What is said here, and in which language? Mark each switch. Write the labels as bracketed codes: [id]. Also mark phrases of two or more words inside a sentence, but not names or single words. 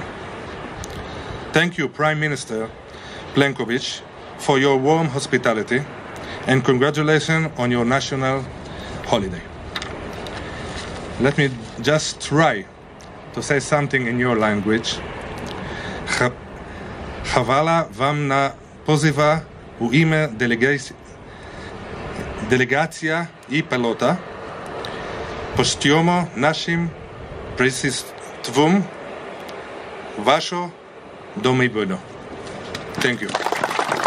[en] Thank you, Prime Minister Plenković, for your warm hospitality, and congratulations on your national holiday. Let me just try to say something in your language. [hr] Hvala vam na poziva u ime delegacija i pilota. Poštujemo našim prisustvom vašo domovino. [en] Thank you.